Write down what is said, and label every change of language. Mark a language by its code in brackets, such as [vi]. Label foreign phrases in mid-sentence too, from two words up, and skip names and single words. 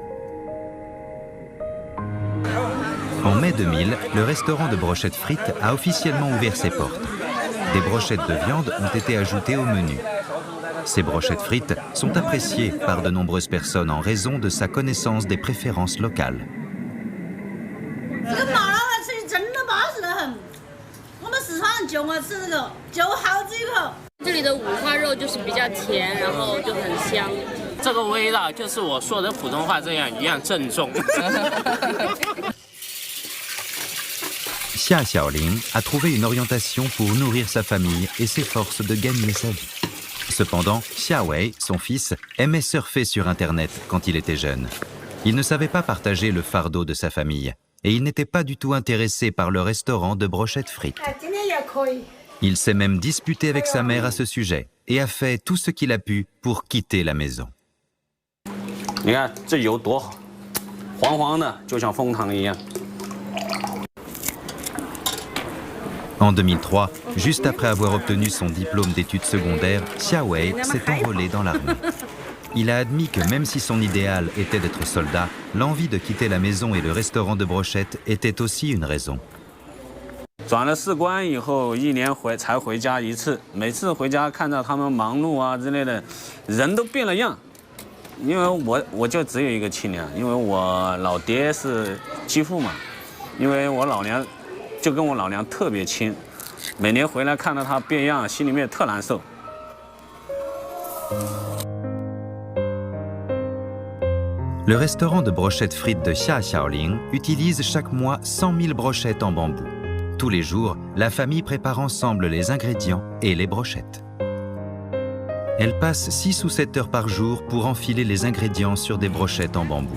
[fr] En mai 2000, le restaurant de brochettes frites a officiellement ouvert ses portes. Des brochettes de viande ont été ajoutées au menu. Ces brochettes frites sont appréciées par de nombreuses personnes en raison de sa connaissance des préférences locales. [zh] 这里的五花肉就是比较甜，然后就很香。这个味道就是我说的普通话这样一样正宗。 [fr] Xia Xiaoling a trouvé une orientation pour nourrir sa famille et s'efforce de gagner sa vie. Cependant, Xia Wei, son fils, aimait surfer sur Internet quand il était jeune. Il ne savait pas partager le fardeau de sa famille et il n'était pas du tout intéressé par le restaurant de brochettes frites. Il s'est même disputé avec sa mère à ce sujet et a fait tout ce qu'il a pu pour quitter la maison. [zh] 你看这油多好，黄黄的，就像枫糖一样。 [fr] En 2003, juste après avoir obtenu son diplôme d'études secondaires, Xia Wei s'est enrôlé dans l'armée. Il a admis que même si son idéal était d'être soldat, l'envie de quitter la maison et le restaurant de brochettes était aussi une raison. [zh] 转了士官以后，1年才回家一次，每次回家看到他们忙碌啊之类的，人都变了样。因为我就只有一个亲娘，因为我老爹是继父嘛，因为我老娘就跟我老娘特别亲，每年回来看到她变样，心里面特难受。 [fr] Le restaurant de brochettes frites de Xia Xiaoling utilise chaque mois 100 000 brochettes en bambou. Tous les jours, la famille prépare ensemble les ingrédients et les brochettes. Elle passe 6 ou 7 heures par jour pour enfiler les ingrédients sur des brochettes en bambou.